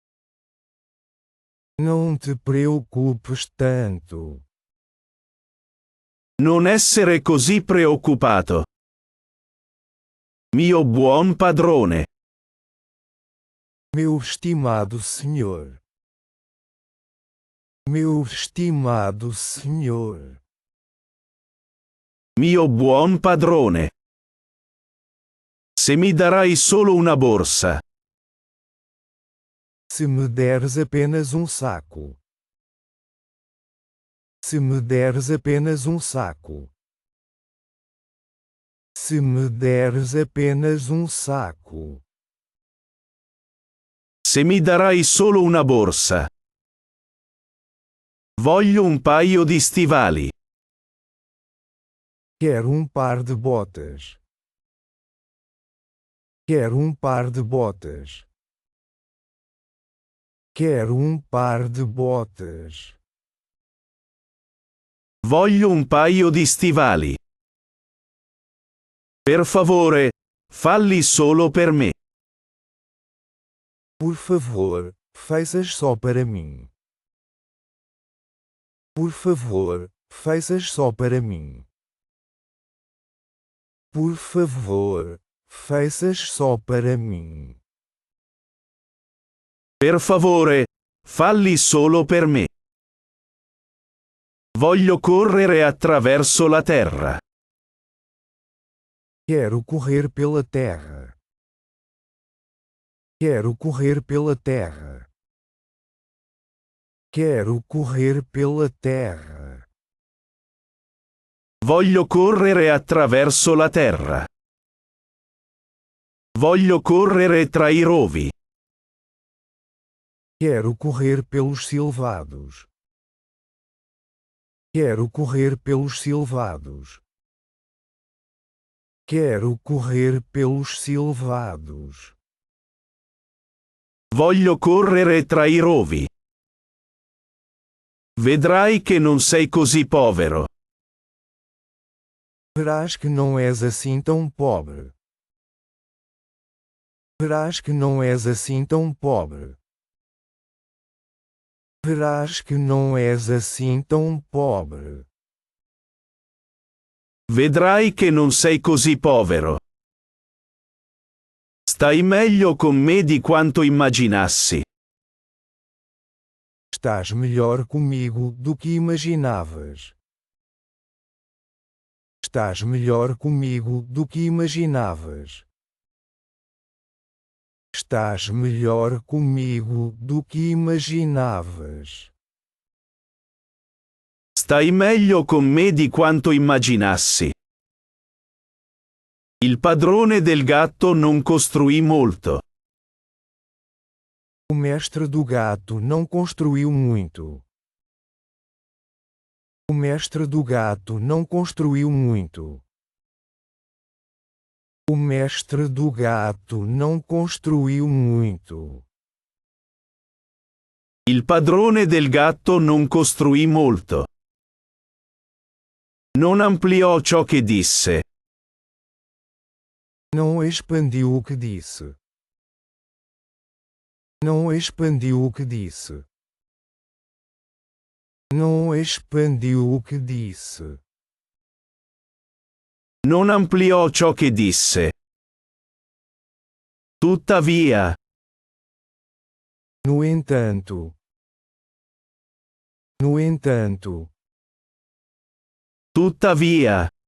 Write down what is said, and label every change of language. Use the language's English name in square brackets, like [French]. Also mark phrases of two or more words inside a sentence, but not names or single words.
[Portuguese] Não te preocupes tanto. [Italian] Non essere così preoccupato. Mio buon padrone. [Portuguese] Meu estimado senhor. Meu estimado senhor. [Italian] Mio buon padrone. Se mi darai solo una borsa. [Portuguese] Se me deres apenas um saco. Se me deres apenas um saco. Se me deres apenas um saco. [Italian] Se mi darai solo una borsa. Voglio un paio di stivali. [Portuguese] Quero um par de botas. Quero um par de botas. Quero um par de botas. [Italian] Voglio un paio di stivali. Per favore, falli solo per me. [Portuguese] Por favor, faças só para mim. Por favor, faças só para mim. Por favor, faças só para mim. [Italian] Per favore, falli solo per me. Voglio correre attraverso la terra. [Portuguese] Quero correr pela terra. Quero correr pela terra. Quero correr pela terra. [Italian] Voglio correre attraverso la terra. Voglio correre tra i rovi. [Portuguese] Quero correr pelos silvados. Quero correr pelos silvados. Quero correr pelos silvados. [Italian] Voglio correre tra i rovi. Vedrai che non sei così povero. [Portuguese] Verás que não és assim tão pobre. Verás que não és assim tão pobre. Verás que não és assim tão pobre. [Italian] Vedrai che non sei così povero. Stai meglio con me di quanto immaginassi. [Portuguese] Estás melhor comigo do que imaginavas. Estás melhor comigo do que imaginavas. Estás melhor comigo do que imaginavas. [Italian] Stai meglio con me di quanto immaginassi. Il padrone del gatto non costruì molto. [Portuguese] O mestre do gato não construiu muito. O mestre do gato não construiu muito. O mestre do gato não construiu muito. [Italian] Il padrone del gatto non costruì molto. Non ampliò ciò che disse. [Portuguese] Não expandiu o que disse. Não expandiu o que disse. Não expandiu o que disse. [Italian] Non ampliò ciò che disse. Tuttavia. [Portuguese] No entanto. No entanto. [Italian] Tuttavia.